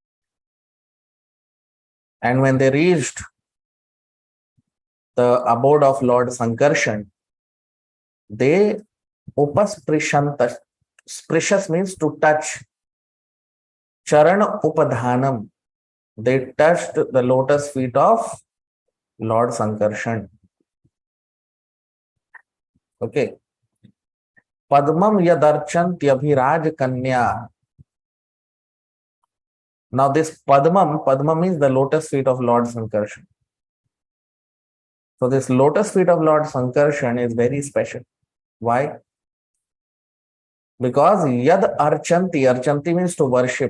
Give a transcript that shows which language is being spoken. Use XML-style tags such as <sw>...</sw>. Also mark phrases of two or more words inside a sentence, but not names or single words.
<en>And when they reached the abode of Lord Sankarshan, they upasprishantash, sprishas means to touch.</en> <sa>चरण उपधानम्.</sa> <en>They touched the lotus feet of Lord Sankarshan. Okay.</en> <sa>पद्मं यदर्चन्त्यभिराज कन्या.</sa> <en>Now this Padma means the lotus feet of Lord Sankarshan. So this lotus feet of Lord Sankarshan is very special. Why? Because</en> <sa>यद् अर्चन्ति</sa> <en>means to worship.</en>